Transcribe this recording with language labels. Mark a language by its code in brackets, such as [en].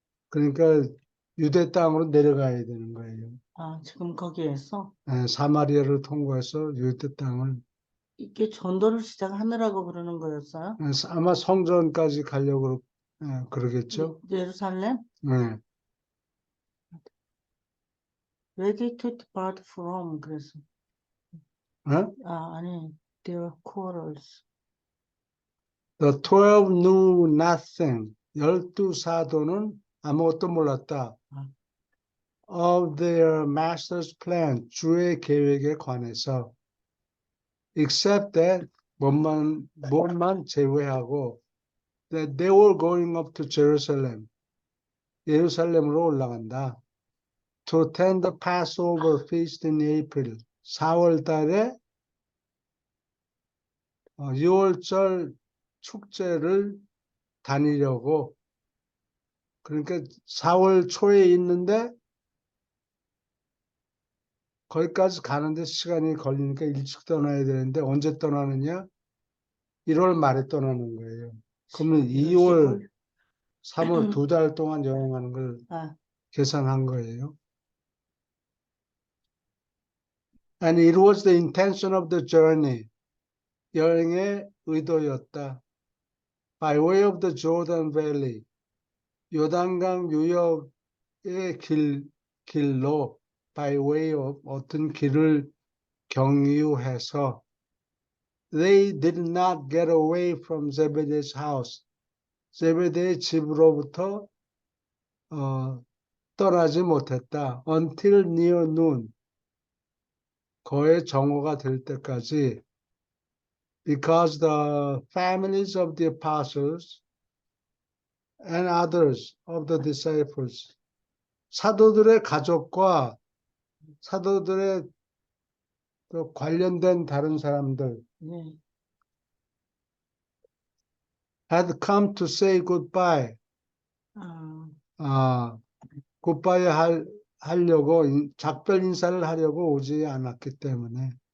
[ko] 그러니까 유대 땅으로 내려가야 되는 거예요. 지금 거기에서 예, 사마리아를 통과해서 유대 땅을 이게 전도를 시작하느라고 그러는 거였어요? 아마 성전까지 가려고 그러겠죠. 예루살렘? 네. [en] Ready to depart from [ko] 그래서 어? 아니 [en] their quarters. The 12 knew nothing. [ko] 12 사도는 아무것도 몰랐다. [en] Of their master's plan. [ko] 주의 계획에 관해서. [en] Except that [ko] 무엇만 제외하고 [en] that they were going up to Jerusalem. [ko] 예루살렘으로 올라간다. [en] To attend the Passover feast in April. [ko] 4월 달에 6월절 축제를 다니려고. 그러니까 4월 초에 있는데 거기까지 가는데 시간이 걸리니까 일찍 떠나야 되는데 언제 떠나느냐? 1월 말에 떠나는 거예요. 그러면 2월, 3월 2달 동안 여행하는 걸 계산한 거예요. [en] And it was the intention of the journey. [ko] 여행의 의도였다. [en] By way of the Jordan Valley. [ko] 요단강 유역의 길로 [en] by way of [ko] 어떤 길을 경유해서 [en] they did not get away from Zebedee's house. [ko] 제베데의 집으로부터 떠나지 못했다. [en] Until near noon. [ko] 거의 정오가 될 때까지. [en] Because the families of the apostles and others of the disciples. [ko] 사도들의 가족과 사도들의 또 관련된 다른 사람들 네. [en] had come to say goodbye. 아, [ko] 굿바이 하려고 작별 인사를 하려고 오지 않았기 때문에